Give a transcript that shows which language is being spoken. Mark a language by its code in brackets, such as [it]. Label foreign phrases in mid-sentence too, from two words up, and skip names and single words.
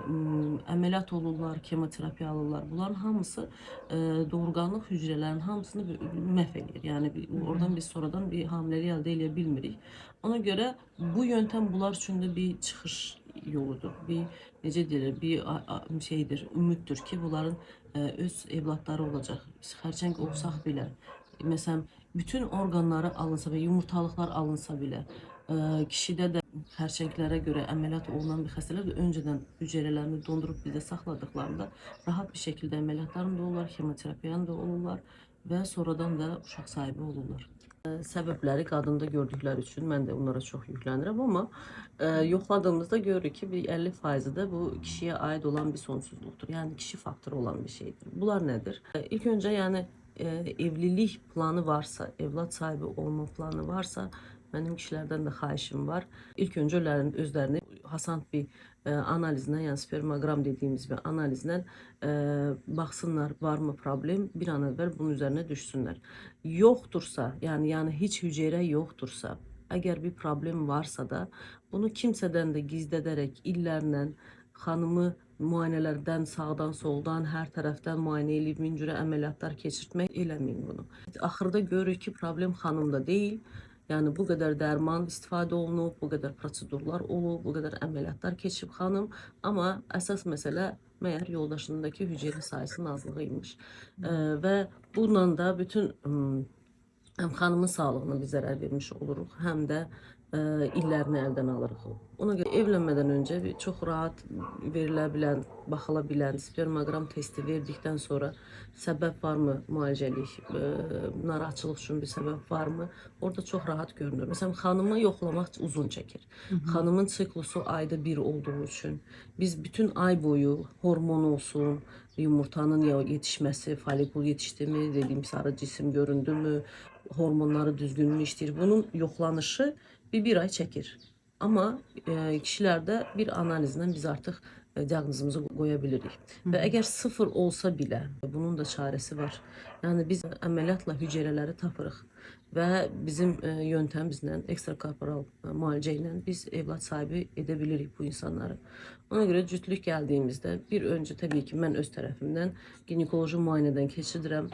[az] Əməliyyat olurlar, kemoterapiya alırlar. Bunların hamısı doğurganlıq hücrelərinin hamısını məhv edir. Yəni oradan biz sonradan bir hamiləlik əldə edə bilmirik. Ona göre bu yöntem bunlar üçün də bir çıxış yoludur. Bir necə deyilir, bir şeydir, ümiddir ki, bunların öz evlatları olacaq. Biz xərçəng olsaq belə, [tr] mesela bütün organları alınsa ve yumurtalıklar alınsa bile kişide de [az] xərçənglərə göre əməliyyat olunan bir xəstələr də önceden hücrələrini dondurup bizdə saxladıklarında [tr] rahat bir şekilde [az] əməliyyatlarını da olurlar, kemoterapiyanı da olurlar ve sonradan da uşaq sahibi olurlar. Səbəbləri qadında gördükləri üçün mən də onlara çox yüklənirəm, amma yoxladığımızda görürük ki, [tr] bir 50% de bu kişiye ait olan bir sonsuzluqdur. [az] Yəni kişi faktoru olan bir şeydir. [tr] Bunlar nedir? İlk önce yani evlilik planı varsa, evlat sahibi olma planı varsa benim kişilerden de [az] xahişim var. [tr] İlk önce özlerini hasant bir analizle, yani spermogram dediğimiz bir analizle baksınlar var mı problem, bir an evvel bunun üzerine düşsünler. Yoktursa yani hiç hücre yoktursa, eğer bir problem varsa da bunu kimseden de gizlederek [az] illerle hanımı müayinələrdən sağdan soldan hər tərəfdən müayinə edib min cürə əməliyyatlar keçirtmək eləməyin bunu. Axırda görürük ki, problem xanımda deyil. Yani bu kadar dərman istifadə olunub, bu kadar prosedurlar olub, bu kadar əməliyyatlar keçib xanım, amma əsas məsələ məyər yoldaşındakı hüceyrə sayısının azlığıymış. Və bununla da bütün hem xanımın sağlığına bir zərər vermiş oluruq, həm də illerini əldən alırıq. [tr] Ona göre evlenmeden önce bir çok rahat verilebilen, bakılabilen spermogram testi verdikten sonra sebep var mı [az] müalicəlik, narahatçılıq [tr] üçün bir sebep var mı? Orada çok rahat görünür. [az] Mesela hanımı yoxlamaq uzun çəkir. [tr] Hanımın siklusu ayda bir olduğu için biz bütün ay boyu hormon olsun, yumurtanın yetişmesi, folikul yetişti mi, dediğim sarı cisim göründü mü, [az] hormonları düzgün mü işləyir. Bunun yoxlanışı bir ay çəkir. Ama kişilerde bir analizden biz artık diaqnozumuzu qoya bilirik. Və əgər sıfır olsa bile bunun da çaresi var. Yani biz əməliyyatla hüceyrələri tapırıq və bizim yöntemimizlə, ekstrakorporal müalicə ilə biz [tr] evlat sahibi edebilirik [az] bu insanları. [tr] Ona göre cütlük geldiğimizde bir önce tabii ki ben [az] öz tərəfimdən ginekoloji müayinədən keçirirəm.